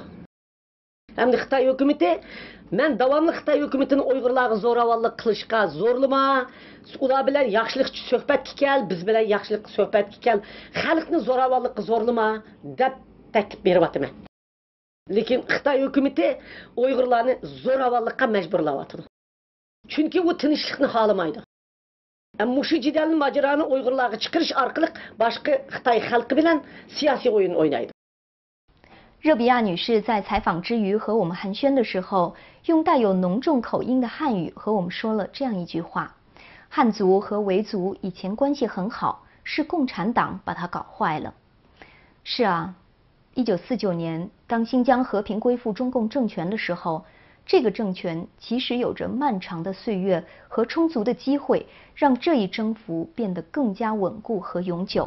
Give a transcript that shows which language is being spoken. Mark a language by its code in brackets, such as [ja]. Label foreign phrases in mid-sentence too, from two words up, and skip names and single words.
[uz] Hamda Xitoy hukumati men davomli Xitoy hukumatini Uyg'urlarga zo'ravonlik qilishga zo'rlama, ular bilan yaxshilikcha suhbatga kel, biz bilan yaxshilik suhbatga kel, xalqni zo'ravonlikqa zo'rlama deb taklif beryapman. Lekin Xitoy hukumati Uyg'urlarni zo'ravonlikqa majburlayapti. Chunki u tinchlikni xohlamaydi. Ammo shu jidalni mojaroni Uyg'urlarga chiqarish orqali boshqa Xitoy xalqi bilan siyosiy o'yin o'ynaydi. [zh] 热比亚女士在采访之余和我们寒暄的时候，用带有浓重口音的汉语和我们说了这样一句话：汉族和维族以前关系很好，是共产党把它搞坏了。是啊，1949年当新疆和平归附中共政权的时候，这个政权其实有着漫长的岁月和充足的机会，让这一征服变得更加稳固和永久。